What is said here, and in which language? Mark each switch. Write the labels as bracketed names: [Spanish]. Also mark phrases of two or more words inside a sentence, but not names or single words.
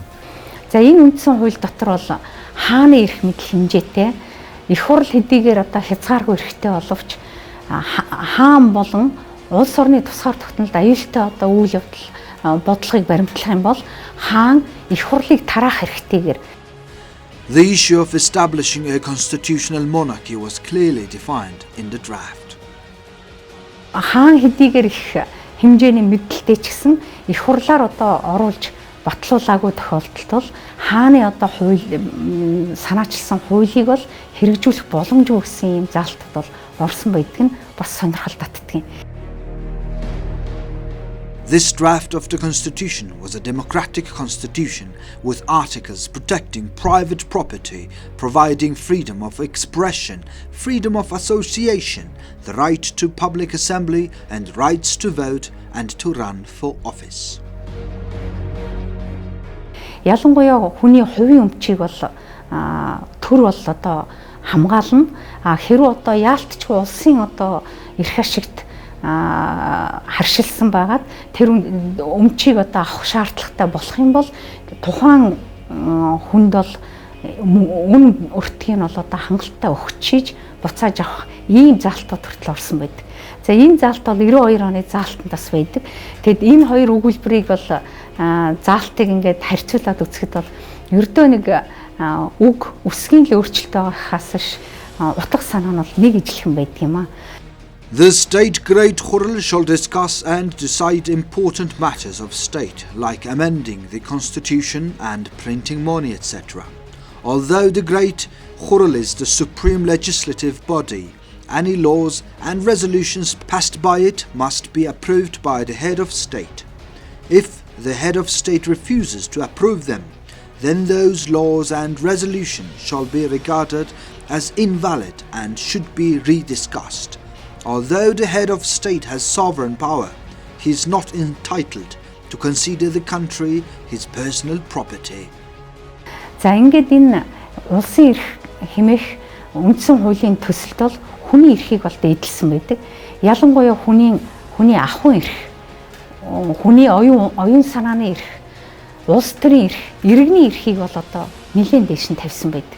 [Mongolian] За энэ үндсэн хууль дотор бол хааны эрх мэдэл хэмжээтэй их хурал хэдийгээр одоо хязгааргүй эрхтэй боловч хаан болон улс орны тусгаар тогтнолд аюултай одоо үйл явдал бодлогыг баримтлах юм бол хаан их хурлыг тараах хэрэгтэйгээр. [English] The issue of establishing a constitutional monarchy was clearly defined in the draft. [Mongolian] Хаан хэдийгээр их хэмжээний мэдэлтэй ч гэсэн их хурлаар одоо оруулж батлуулаагүй тохиолдолд бол хааны одоо хууль санаачилсан хуулийг бол хэрэгжүүлэх боломжгүй гэсэн юм заалтад бол орсон байдаг нь бас сонирхол татдаг юм. [English] This draft of the constitution was a democratic constitution with articles protecting private property, providing freedom of expression, freedom of association, the right to public assembly, and rights to vote and to run for office. [Mongolian] Ялангуяа хүний хувийн өмчийг бол төр бол одоо хамгаална. Хэрвээ одоо яалтчгүй улсын одоо эрх ашигт харшилсан байгаад тэр өмчийг одоо авах шаардлагатай болох юм бол тухайн хүнд бол үн өртгийг нь бол одоо хангалттай өгчиж буцааж авах ийм заалтууд хүртэл орсон байдаг. За энэ заалт бол 92 оны заалтанд бас байдаг. Тэгэд энэ хоёр өгүүлбэрийг бол заалтыг ингээд харьцуулаад үзэхэд бол ердөө нэг үг үсгийн л өөрчлөлт байгаахаас ш утга санаа нь бол нэг ижилхэн байдаг юм аа. [English] The State Great Khurl shall discuss and decide important matters of state, like amending the constitution and printing money, etc. Although the Great Khurl is the supreme legislative body, any laws and resolutions passed by it must be approved by the head of state. If the head of state refuses to approve them, then those laws and resolutions shall be regarded as invalid and should be rediscussed. Although the head of state has sovereign power, he is not entitled to consider the country his personal property. [Mongolian] За ингээд энэ улсын эрх хэмээх үндсэн хуулийн төсөлд бол хүний эрхийг бол эдэлсэн байдаг. Ялангуяа хүний ахуйн эрх, хүний оюун санааны эрх, улс төрийн эрх, иргэний эрхийг бол одоо нэлээд дэш нь тавьсан байдаг.